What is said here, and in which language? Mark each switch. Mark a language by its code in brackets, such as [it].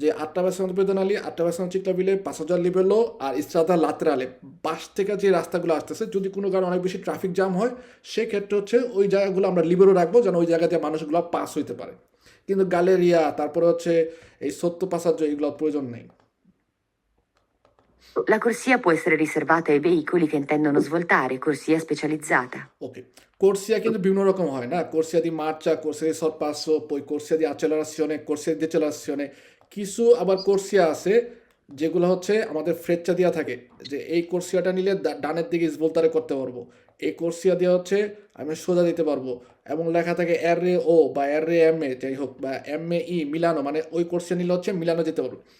[bn] যে [it] attraversano pedonali, attraversano ciclabile, passaggio al livello [bn] আর strada laterale, পাশ থেকে যে রাস্তাগুলো আসতেছে, যদি কোনো কারণে অনেক বেশি ট্রাফিক জ্যাম হয়, সেক্ষেত্রে হচ্ছে ওই জায়গাগুলো আমরা লিবেরো রাখবো, যেন ওই জায়গাতে মানুষগুলো পাস হইতে পারে। কিন্তু গ্যালেরিয়া, তারপরে হচ্ছে এই সত্য পাসাজ্য, এগুলোর প্রয়োজন নেই। [it] La corsia può essere riservata ai veicoli che intendono svoltare, corsia specializzata. [bn] ওকে, কোর্সিয়া কিন্তু বিভিন্ন রকম হয় না, কোর্সিয়া দি মার্চা, কোর্সিয়া দি সরপাসো, পই কোর্সিয়া দি accelerazione, কোর্সিয়া দি decelerazione, কিছু আবার কোর্সিয়া আছে যেগুলো হচ্ছে আমাদের ফ্রেচ্চা দেওয়া থাকে, যে এই কোর্সিয়াটা নিলে ডানের দিকে ইসভোলতারে করতে পারবো, এই কোর্সিয়া দেওয়া হচ্ছে আমি সোজা দিতে পারবো, এবং লেখা থাকে RAO বা RAMA, যাই হোক, বা MAE মিলানো, মানে ওই কোর্সিয়া নিলে হচ্ছে মিলানো যেতে পারবো।